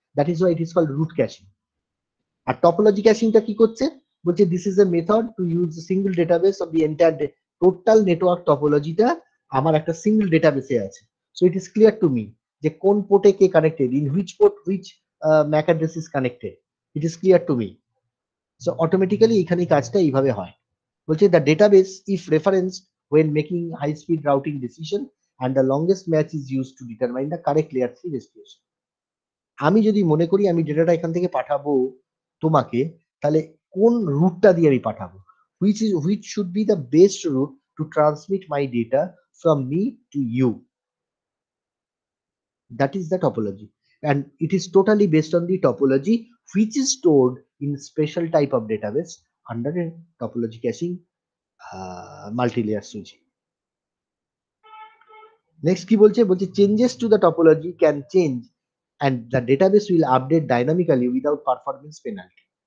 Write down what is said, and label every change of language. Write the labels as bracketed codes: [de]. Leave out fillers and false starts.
[en] That is why it is called route caching. [bn] আর topology ক্যাশিংটা কি করছে, বলছে [en] this is a method to use single database of the entire total network টপোলজিটা [bn] আমার একটা single ডেটাবেসে আছে। [en] so it is clear to me [bn] যে কোন পোর্টে কে connected, [en] In which port which MAC address is connected, it is clear to me. [bn] So automatically এখানে কাজটা এইভাবে হয়। বলছে [en] The database if referenced when making high speed routing decision and the longest match is used to determine the correct layer 3 destination. [bn] আমি যদি মনে করি আমি ডেটাটা এখান থেকে পাঠাবো তোমাকে, তাহলে কোন রুটটা দিয়ে আমি পাঠাবো, [en] which should be the best route to transmit my data from me to you. That is the topology, and it is totally based on the topology which is stored in special type of database under a topology caching multi-layer switching. Next [bn] কি বলছে, বলছে [en] changes to the topology can change and the database will update dynamically without performance penalty.